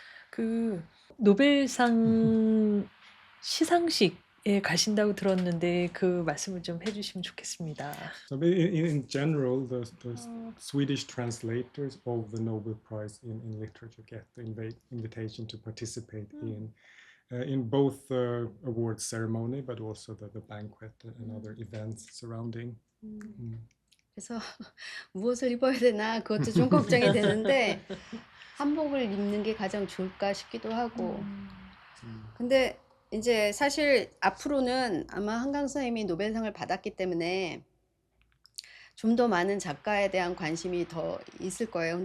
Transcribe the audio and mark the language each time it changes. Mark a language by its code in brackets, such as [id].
[ko] 그 노벨상 시상식에 가신다고 들었는데 그 말씀을 좀 해주시면 좋겠습니다. [en] So in general, the Swedish translators of the Nobel Prize in literature get the invitation to participate in both the awards ceremony, but also the banquet and other events surrounding. [ko] 그래서 무엇을 입어야 되나 그것도 좀 걱정이 되는데 한복을 입는 게 가장 좋을까 싶기도 하고. 근데 이제 사실 앞으로는 아마 한강 선생님이 노벨상을 받았기 때문에 좀 더 많은 작가에 대한 관심이 더 있을 거예요.